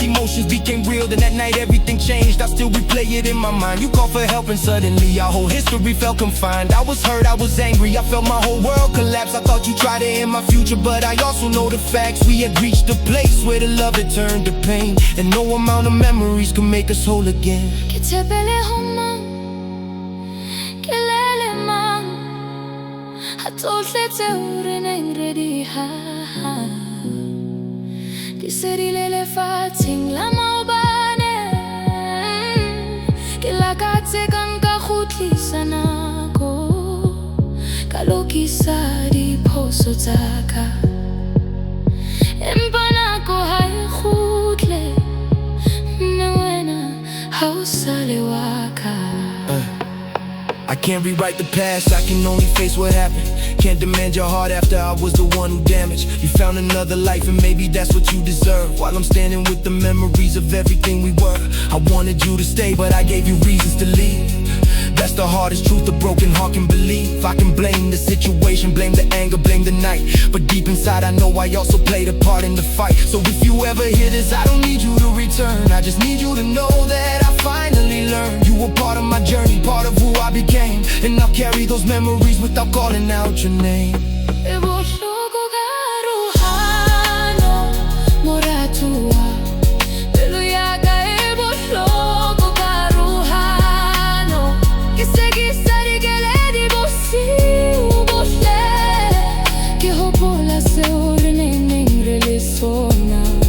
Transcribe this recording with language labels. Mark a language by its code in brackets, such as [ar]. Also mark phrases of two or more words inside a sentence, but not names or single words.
[en] Emotions became real, then that night everything changed. I still replay it in my mind. You called for help and suddenly our whole history felt confined. I was hurt, I was angry, I felt my whole world collapse. I thought you tried to end my future, but I also know the facts. We had reached a place where the love had turned to pain, and no amount of memories can make us whole again. [st] Ke tshepele ho mang, ke lele mang, ha tsohle tseo re neng re di haha di se di lele fatsheng la maobane. Ke lakatse ka nka kgutlisa nako, ka lokisa diphoso tsa ka. Empa nako ha e kgutle, mme wena ha o sa le wa ka. [en] I can't rewrite the past, I can only face what happened. Can't demand your heart after I was the one who damaged. You found another life and maybe that's what you deserve. While I'm standing with the memories of everything we were, I wanted you to stay, but I gave you reasons to leave. That's the hardest truth a broken heart can believe. I can blame the situation, blame the anger, blame the night, but deep inside I know I also played a part in the fight. So if you ever hear this, I don't need you to return. I just need you to know that I finally learned. You were part of my journey, part of who I became, and I'll carry those memories without calling out your name. [st] E bohloko ka rohano moratuwa, pelo ya ka e bohloko ka rohano. Ke se ke sa dikeledi bosiu bohle, ke hopola seo re neng re le sona.